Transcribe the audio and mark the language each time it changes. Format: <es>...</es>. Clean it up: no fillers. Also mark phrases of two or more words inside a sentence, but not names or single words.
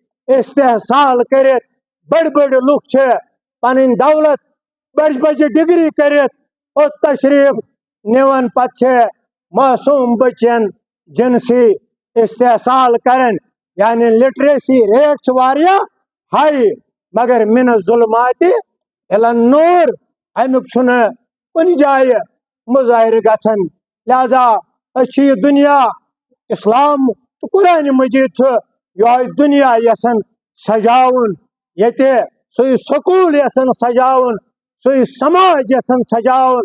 <ks>استحصال کٔرِتھ بٔڑۍ بٔڑۍ لُکھ چھِ پنٕنۍ دولت بجہِ بجہِ ڈگری کٔرِتھ اور تشریف نِوان پتہٕ چھِ معصوٗم بچین جنسی استحصال کران یعنی</ks> <en>literacy rate</en> <ks>چھِ واریاہ ہائی مگر</ks> <ar>من الظلمات الى النور</ar> <ks>امیُک چھُنہٕ کُنہِ جایہِ مظٲہرٕ گژھان لہذا أسۍ چھِ یہِ دُنیا اسلام تہٕ قرآنِ مجیٖد چھُ یِہوٚے دُنیا یژھان سجاوُن ییٚتہِ سُے سکوٗل یژھان سجاوُن سُے سماج یژھان سجاوُن</ks>